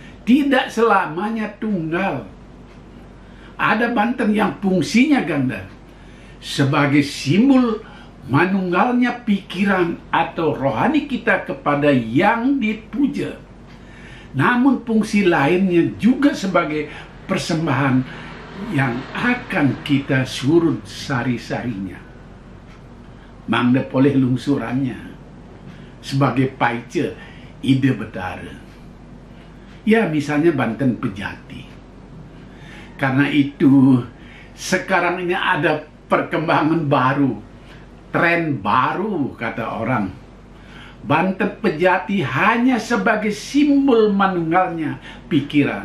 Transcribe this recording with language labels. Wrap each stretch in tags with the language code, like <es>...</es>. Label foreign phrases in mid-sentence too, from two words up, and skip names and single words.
<id>tidak selamanya tunggal. Ada Banten yang fungsinya ganda, sebagai simbol manunggalnya pikiran atau rohani kita kepada yang dipuja. Namun fungsi lainnya juga sebagai persembahan yang akan kita surut sari-sarinya.</id> <ban>Mangda poleh lungsurannya sebagai paice ide betara.</ban> <id>Ya, misalnya Banten Pejati. Karena itu sekarang ini ada perkembangan baru, tren baru kata orang. Banten Pejati hanya sebagai simbol manunggalnya pikiran.</id>